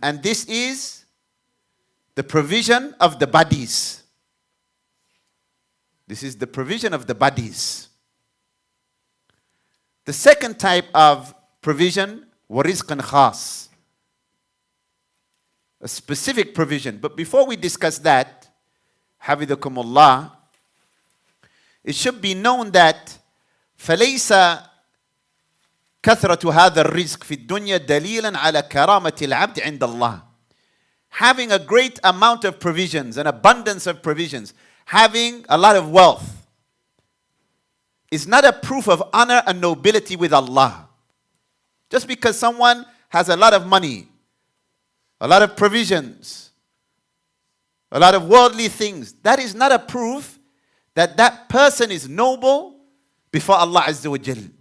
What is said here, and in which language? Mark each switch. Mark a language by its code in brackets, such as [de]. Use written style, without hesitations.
[en] And this is the provision of the bodies. This is the provision of the bodies. The second type of provision, [ar] وَرِزْقٌ خَاص, [en] a specific provision. But before we discuss that, [ar] حَفِظَكُمُ [en] it should be known that [ar] فَلَيْسَ كثرة هذا الرزق في الدنيا دليلا على كرامة العبد عند الله. [en] Having a great amount of provisions, an abundance of provisions, having a lot of wealth is not a proof of honor and nobility with Allah. Just because someone has a lot of money, a lot of provisions, a lot of worldly things, that is not a proof that that person is noble before Allah Azza wa Jal.